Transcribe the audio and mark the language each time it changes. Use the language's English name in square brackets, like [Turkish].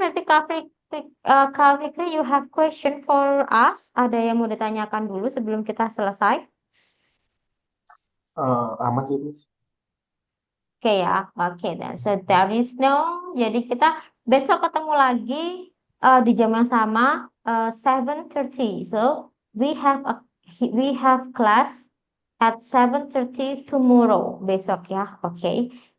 [Indonesian] Nanti [English] Kak Fikri, you have question for us? [Indonesian] Ada yang mau ditanyakan dulu sebelum kita selesai? Aman sih, Miss. Oke ya, oke dan [English] so there is no. [Indonesian] Jadi kita besok ketemu lagi di jam yang sama 7:30. [English] So we have class at 7:30 tomorrow [Indonesian] besok ya. [English] Oke.